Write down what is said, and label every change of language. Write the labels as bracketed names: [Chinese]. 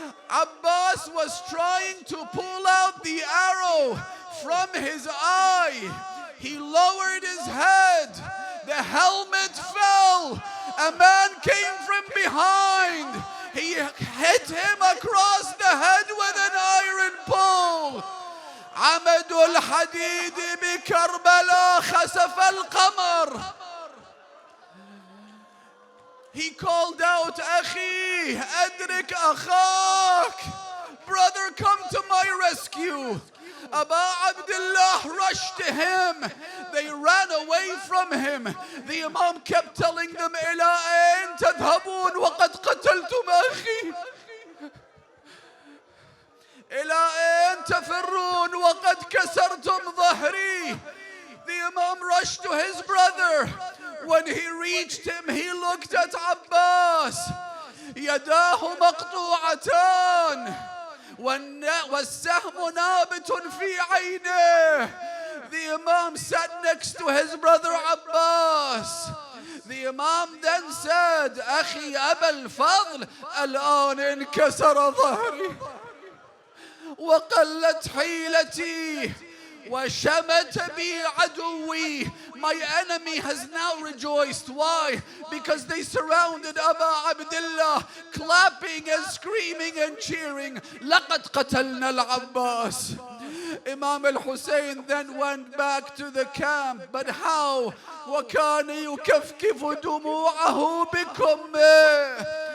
[English] Abbas was trying to pull out the arrow from his eye. He lowered his head. The helmet fell. A man came from behind. He hit him across the head with an iron pole. [Arabic] عمد الحديد بكربلاء خسف القمر. [English] He called out, Akhi, Adrik Akhak. Brother, come to my rescue. Abu Abdullah rushed to him. They ran away from him. The Imam kept telling them, [Arabic] إلى أين تذهبون وقد قتلتم أخي. إلى أين تفرون وقد كسرتم ظهري. [English] The Imam rushed to his brother. When he reached him, he looked at Abbas. [Arabic] يداه مقطوعتان والسهم نابت في عينه. [English] The Imam sat next to his brother Abbas. The Imam then said, [Arabic] أخي أبا الفضل الآن انكسر ظهري وقلت حيلتي وشمت بي عدوي. [English] My enemy has now rejoiced. Why? Because they surrounded Abu Abdullah, clapping and screaming and cheering. [Arabic] لقد قتلنا العباس. [English] Imam al-Hussein then went back to the camp. But how? [Arabic] وكان يكفكف دموعه بكمه.